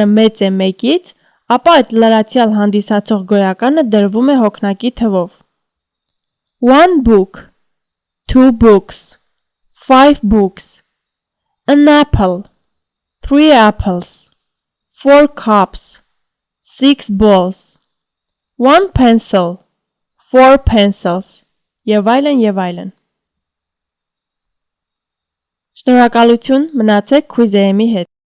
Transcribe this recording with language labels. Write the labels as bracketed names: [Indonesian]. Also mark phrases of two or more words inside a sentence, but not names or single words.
[Armenian] մեծ է 1-ից, ապա այդ լրացյալ հանդիսացող գոյականը դրվում է հոգնակի թվով։ [English] 1 book, 2 books, 5 books, an apple, 3 apples, 4 cups, 6 balls, 1 pencil, 4 pencils, [Armenian] եւ այլն եւ այլն։ Շնորհակալություն, մնացեք Quiz AM-ի հետ։